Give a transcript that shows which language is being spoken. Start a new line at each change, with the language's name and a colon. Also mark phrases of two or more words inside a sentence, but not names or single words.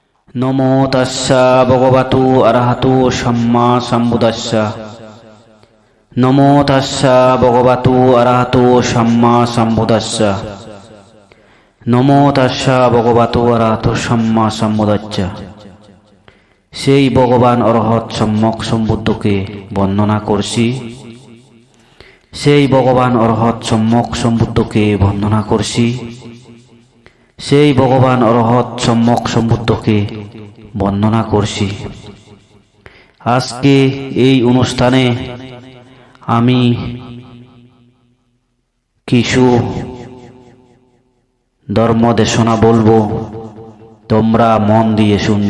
Pali: নমো তস্যা ভগবতু অরহতু সম্মা সম্বুদ্ধস্যা। নমো তস্যা ভগবতু অরহতু সম্মা সম্বুদ্ধস্যা। নমো তস্যা ভগবতু অরহতু সম্মা সম্বুদ্ধস্যা।
Bangla: সেই ভগবান অরহত সম্যক সম্বুদ্ধকে বন্দনা করছি। সেই ভগবান অরহত সম্যক সম্বুদ্ধকে বন্দনা করছি। সেই ভগবান অরহত সম্যক সম্বুদ্ধকে বন্দনা করছি। আজকে এই অনুষ্ঠানে আমি কিছু ধর্ম দেশনা বলবো, তোমরা মন দিয়ে শুনবে।